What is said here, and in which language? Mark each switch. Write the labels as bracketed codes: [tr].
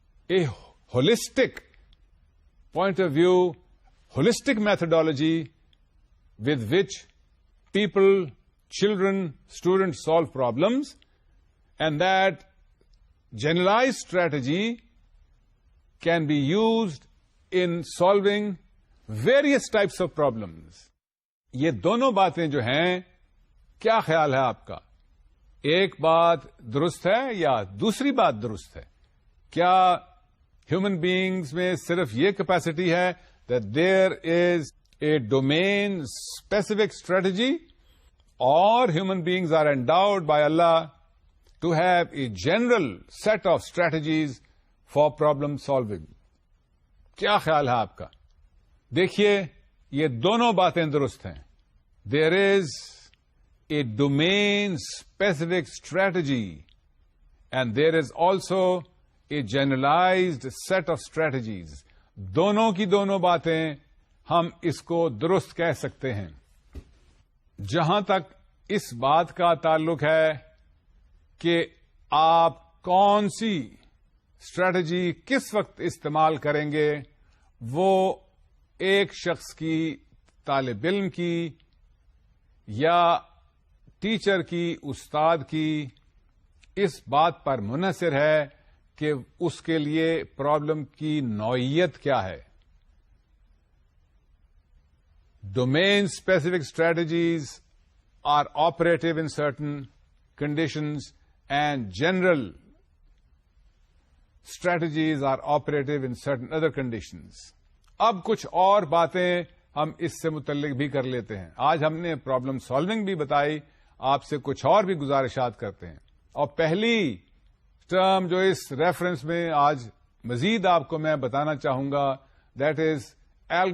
[en] a holistic point of view, holistic methodology with which people, children, students solve problems, and that generalized strategy can be used in solving various types of problems. [ur] یہ دونوں باتیں جو ہیں، کیا خیال ہے آپ کا؟ ایک بات درست ہے یا دوسری بات درست ہے؟ کیا ہیومن بینگز میں صرف یہ کیپیسٹی ہے [en] that there is a domain specific strategy, or human beings are endowed by Allah to have a general set of strategies for problem solving? [ur] کیا خیال ہے آپ کا؟ دیکھیے، یہ دونوں باتیں درست ہیں. [en] There is a domain specific strategy and there is also a generalized set of strategies. [ur] دونوں کی دونوں باتیں ہم اس کو درست کہہ سکتے ہیں. جہاں تک اس بات کا تعلق ہے کہ آپ کون سی اسٹریٹجی کس وقت استعمال کریں گے، وہ ایک شخص کی، طالب علم کی یا ٹیچر کی، استاد کی، اس بات پر منحصر ہے کہ اس کے لیے پرابلم کی نوعیت کیا ہے. [en] Domain specific strategies are operative in certain conditions and general strategies are operative in certain other conditions. [ur] اب کچھ اور باتیں ہم اس سے متعلق بھی کر لیتے ہیں. آج ہم نے پرابلم سالونگ بھی بتائی، آپ سے کچھ اور بھی گزارشات کرتے ہیں. اور پہلی ٹرم جو اس ریفرنس میں آج مزید آپ کو میں بتانا چاہوں گا، [en] That is algorithms. Algorithms is